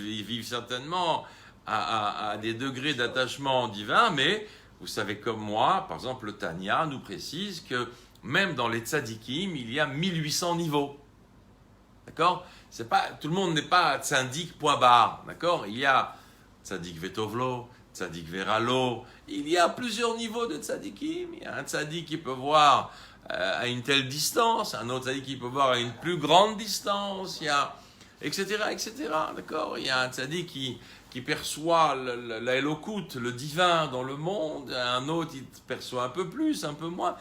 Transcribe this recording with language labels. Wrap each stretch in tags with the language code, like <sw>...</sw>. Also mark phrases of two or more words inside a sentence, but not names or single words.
<fr>Ils vivent certainement à des degrés d'attachement divin, mais vous savez comme moi, par exemple le Tanya nous précise que même dans les tzadikim, il y a 1800 niveaux. D'accord ? C'est pas, tout le monde n'est pas tzadik point barre, d'accord ? Il y a</fr> <he>צדיק וטוב לו, צדיק ורע לו,</he> <fr>il y a plusieurs niveaux de tzadikim. Il y a un tzadik qui peut voir à une telle distance, un autre tzadik qui peut voir à une plus grande distance, il y a etc., d'accord ? Il y a un tzadik qui perçoit la Elokut, le divin dans le monde, un autre il perçoit un peu plus, un peu moins.</fr>